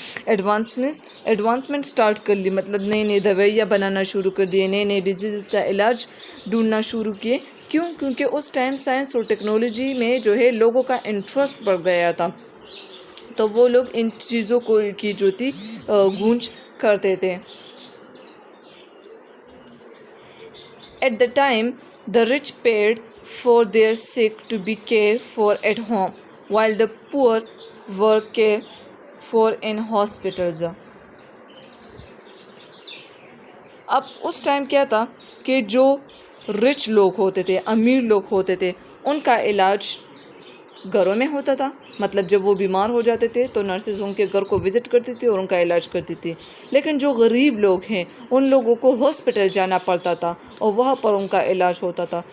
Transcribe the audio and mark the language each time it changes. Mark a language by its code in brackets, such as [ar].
[ur] Advancement start کر لی، مطلب نئی نئی دوائیاں بنانا شروع کر دیے، نئے نئے ڈیزیزز کا علاج ڈھونڈنا شروع کیے۔ کیونکہ اس ٹائم سائنس اور ٹیکنالوجی میں جو ہے لوگوں کا انٹرسٹ بڑھ گیا تھا، تو وہ لوگ ان چیزوں کی جو تھی گونج کرتے تھے۔ [en] At the time, the rich paid for their sick to be cared for at home, while the poor were cared for in hospitals. [ur] اب اس ٹائم کیا تھا کہ جو رچ لوگ ہوتے تھے، امیر لوگ ہوتے تھے، ان کا علاج گھروں میں ہوتا تھا. مطلب جب وہ بیمار ہو جاتے تھے تو نرسز ان کے گھر کو وزٹ کرتی تھی اور ان کا علاج کرتی تھی. لیکن جو غریب لوگ ہیں ان لوگوں کو ہاسپٹل جانا پڑتا تھا اور وہاں پر ان کا علاج ہوتا تھا.